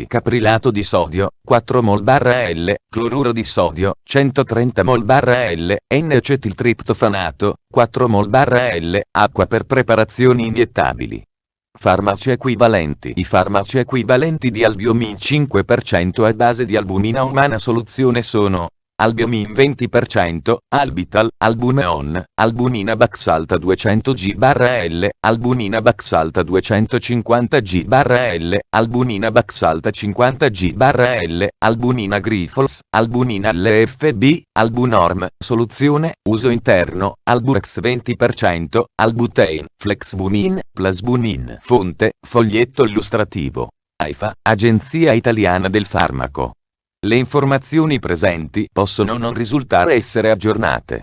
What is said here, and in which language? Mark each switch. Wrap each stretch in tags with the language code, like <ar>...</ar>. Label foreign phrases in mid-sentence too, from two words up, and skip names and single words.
<it>Caprilato di sodio, 4 mol/L, cloruro di sodio, 130 mol/L, N-acetiltriptofanato, 4 mol/L, acqua per preparazioni iniettabili. Farmaci equivalenti. I farmaci equivalenti di Albumin 5% a base di albumina umana soluzione sono Albumin 20%, Albital, Albuneon, Albumina Baxalta 200 g/L, Albumina Baxalta 250 g/L, Albumina Baxalta 50 g/L, Albumina Grifols, Albumina LFB, Albunorm. Soluzione, uso interno, Alburex 20%, Albutein, Flexbumin, Plasbumin. Fonte, foglietto illustrativo. AIFA, Agenzia Italiana del Farmaco. Le informazioni presenti possono non risultare essere aggiornate.</it>